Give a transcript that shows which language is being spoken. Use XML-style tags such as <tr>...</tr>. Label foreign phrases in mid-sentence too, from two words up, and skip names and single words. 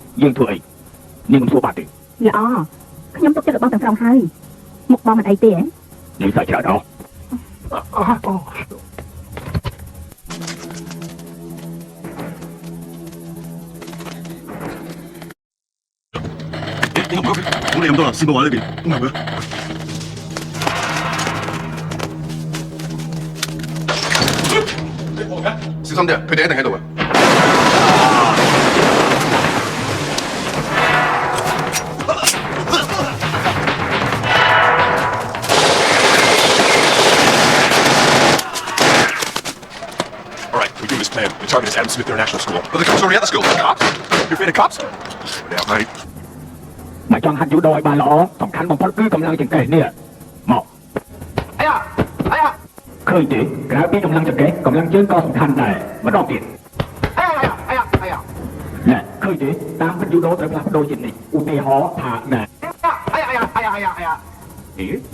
<km>យើងធ្វើអីនាងមិនធ្វើបាបទេ ល្អខ្ញុំទុកចិត្តរបស់ទាំងស្រុងហើយមុខបងមិនអីទេ នាងសើចច្រើនអស់</km> <yue>我哋咁多啦，先過話呢邊，咁係咪？小心啲啊！佢哋一定喺度啊 ！</yue> <en>All right, we do this plan. The target is Adam Smith International School. But the cops are already at the school. Cops? You're afraid of cops? Yeah, mate.</en> <km>មកចង់ហាត់យូដូឲ្យបានល្អសំខាន់បំផុតគឺកម្លាំងចង្កេះនេះមកអាយ៉ាឃើញទេក្រៅពីកម្លាំងចង្កេះកម្លាំងជើងក៏សំខាន់ដែរម្ដងទៀតអាយ៉ាណែឃើញទេតាមពិតយូដូត្រូវផ្លាស់ប្ដូរជានិច្ចឧទាហរណ៍ថាណែអាយ៉ានេះ</km>